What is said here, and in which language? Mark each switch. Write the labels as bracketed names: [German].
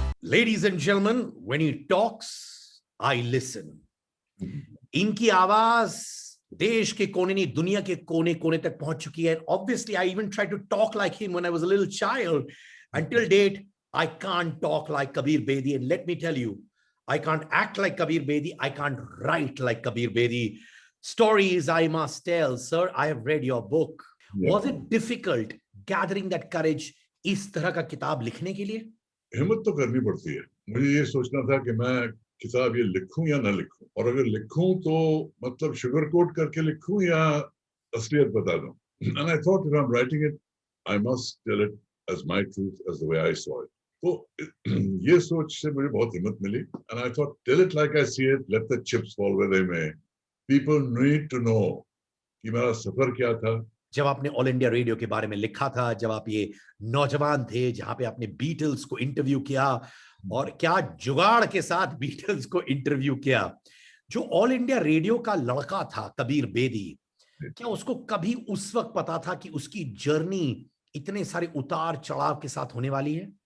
[English] Ladies and gentlemen, when he talks, I listen. [Hindi] इनकी आवाज देश के कोने नहीं दुनिया के कोने कोने तक पहुंच चुकी है. [English] Obviously, I even tried to talk like him when I was a little child. Until date, I can't talk like Kabir Bedi. And let me tell you, I can't act like Kabir Bedi. I can't write like Kabir Bedi. Stories I must tell. Sir, I have read your book. Yeah. Was it difficult gathering that courage [Hindi] इस तरह का किताब लिखने के लिए? हिम्मत तो करनी पड़ती है. मुझे ये सोचना था कि मैं किताब ये लिखूं या ना लिखूं, और अगर लिखूं तो मतलब शुगर कोट करके लिखूं या असलियत बता दूं. [English] And I thought if I'm writing it, I must tell it as my truth, as the way I saw it. [Hindi] तो ये सोच से मुझे बहुत हिम्मत मिली. [English] And I thought, tell it like I see it, let the chips fall where they may. People need to know [Hindi] कि मेरा सफर क्या था. जब आपने ऑल इंडिया रेडियो के बारे में लिखा था, जब आप ये नौजवान थे, जहां पे आपने बीटल्स को इंटरव्यू किया, और क्या जुगाड़ के साथ बीटल्स को इंटरव्यू किया, जो ऑल इंडिया रेडियो का लड़का था कबीर बेदी, क्या उसको कभी उस वक्त पता था कि उसकी जर्नी इतने सारे उतार चढ़ाव के साथ होने वाली है?